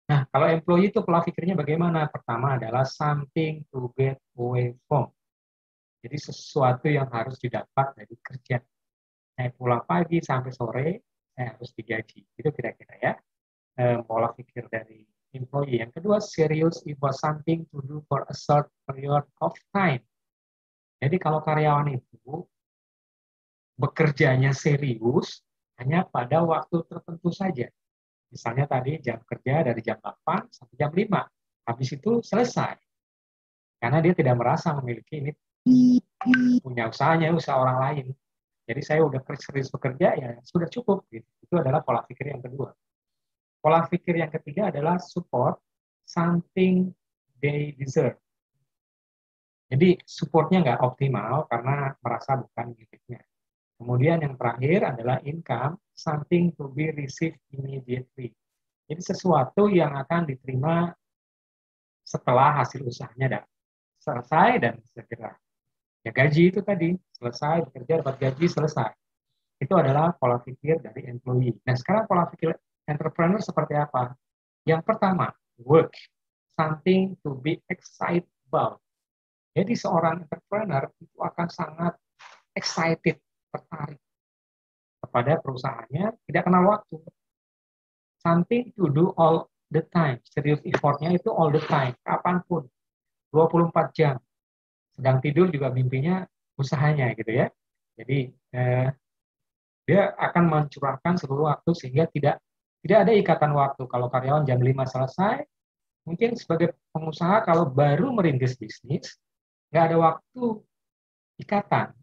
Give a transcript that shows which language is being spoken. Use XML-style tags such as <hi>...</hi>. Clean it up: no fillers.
<id>kalau employee itu pola pikirnya bagaimana? Pertama adalah</id> <en>something to get away from.</en> <id>Jadi sesuatu yang harus didapat dari kerja. Saya pulang pagi sampai sore, saya harus digaji. Itu kira-kira ya pola pikir dari employee. Yang kedua,</id> <en>serious equals something to do for a short period of time.</en> <id>Jadi kalau karyawan itu bekerjanya serius hanya pada waktu tertentu saja. Misalnya tadi jam kerja dari jam 8 sampai jam 5. Habis itu selesai. Karena dia tidak merasa memiliki ini punya usahanya, usaha orang lain. Jadi saya udah serius bekerja, ya sudah cukup. Gitu. Itu adalah pola pikir yang kedua. Pola pikir yang ketiga adalah</id> <en>support something they deserve.</en> <id>Jadi supportnya nggak optimal karena merasa bukan miliknya. Kemudian yang terakhir adalah</id> <en>income, something to be received immediately.</en> <id>Jadi sesuatu yang akan diterima setelah hasil usahanya selesai dan segera. Ya gaji itu tadi, selesai bekerja dapat gaji selesai. Itu adalah pola pikir dari employee. Nah sekarang pola pikir entrepreneur seperti apa? Yang pertama,</id> <en>work, something to be excited about.</en> <id>Jadi seorang entrepreneur itu akan sangat excited, tertarik kepada perusahaannya, tidak kenal waktu.</id> <en>Something to do all the time.</en> <id>Serius effortnya itu</id> <en>all the time,</en> <id>kapanpun. 24 jam. Sedang tidur juga mimpinya usahanya gitu ya. Jadi dia akan mencurahkan seluruh waktu sehingga tidak ada ikatan waktu. Kalau karyawan jam 5 selesai, mungkin sebagai pengusaha kalau baru merintis bisnis, nggak ada waktu ikatan.</id>